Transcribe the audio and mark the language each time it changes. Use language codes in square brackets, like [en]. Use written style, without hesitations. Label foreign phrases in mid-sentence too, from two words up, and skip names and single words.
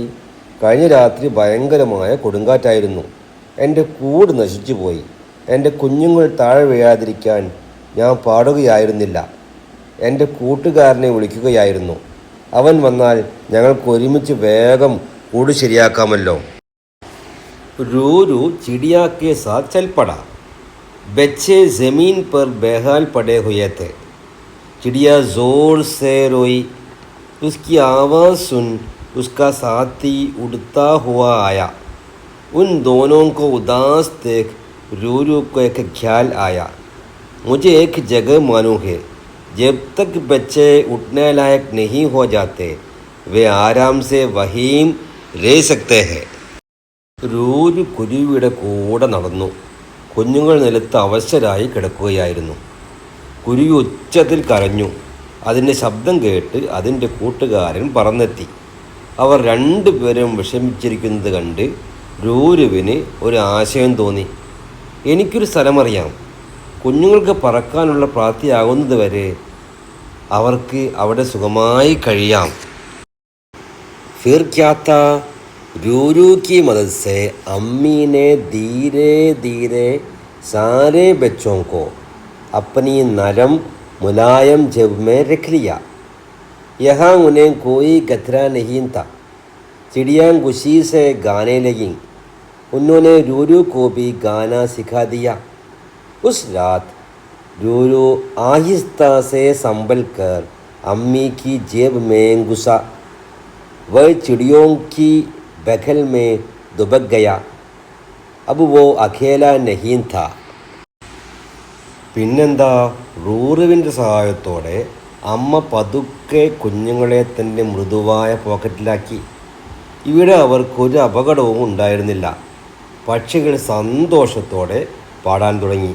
[ml] കഴിഞ്ഞ രാത്രി ഭയങ്കരമായ കൊടുങ്കാറ്റായിരുന്നു. എൻ്റെ കൂട് നശിച്ചു പോയി. എൻ്റെ കുഞ്ഞുങ്ങൾ താഴെ വീഴാതിരിക്കാൻ ഞാൻ പാടുകയായിരുന്നില്ല. എൻ്റെ കൂട്ടുകാരനെ വിളിക്കുകയായിരുന്നു. അവൻ വന്നാൽ ഞങ്ങൾക്ക് ഒരുമിച്ച് വേഗം കൂട് ശരിയാക്കാമല്ലോ. [hi] रूरू चिड़िया के साथ चल पड़ा. बच्चे ज़मीन पर बेहाल पड़े हुए थे. चिड़िया ज़ोर से रोई. उसकी आवाज़ सुन उसका साथी उड़ता हुआ आया. उन दोनों को उदास देख रूरू को एक ख्याल आया. मुझे एक जगह मालूम है. जब तक बच्चे उठने लायक नहीं हो जाते वे आराम से वहीं रह सकते हैं. [ml] റൂരു കുരുവിയുടെ കൂടെ നടന്നു. കുഞ്ഞുങ്ങൾ നിലത്ത് അവശരായി കിടക്കുകയായിരുന്നു. കുരുവി ഉച്ചത്തിൽ കരഞ്ഞു. അതിൻ്റെ ശബ്ദം കേട്ട് അതിൻ്റെ കൂട്ടുകാരൻ പറന്നെത്തി. അവർ രണ്ടുപേരും വിഷമിച്ചിരിക്കുന്നത് കണ്ട് റൂരുവിന് ഒരു ആശയം തോന്നി. എനിക്കൊരു സ്ഥലമറിയാം. കുഞ്ഞുങ്ങൾക്ക് പറക്കാനുള്ള പ്രാപ്തിയാകുന്നത് വരെ അവർക്ക് അവിടെ സുഖമായി കഴിയാം. [hi] फिर क्या था. रूरू की मदद से अम्मी ने धीरे धीरे सारे बच्चों को अपनी नरम मुलायम जेब में रख लिया. यहाँ उन्हें कोई खतरा नहीं था. चिड़िया खुशी से गाने लगीं. उन्होंने रूरू को भी गाना सिखा दिया. उस रात रूरू आहिस्ता से संभल कर अम्मी की जेब में घुसा. वह चिड़ियों की बगल में दुबक गया. अब वो अकेला नहीं था. [ml] പിന്നെന്താ, റൂറുവിൻ്റെ സഹായത്തോടെ അമ്മ പതുക്കെ കുഞ്ഞുങ്ങളെ തൻ്റെ മൃദുവായ പോക്കറ്റിലാക്കി. ഇവിടെ അവർക്കൊരു അപകടവും ഉണ്ടായിരുന്നില്ല. പക്ഷികൾ സന്തോഷത്തോടെ പാടാൻ തുടങ്ങി.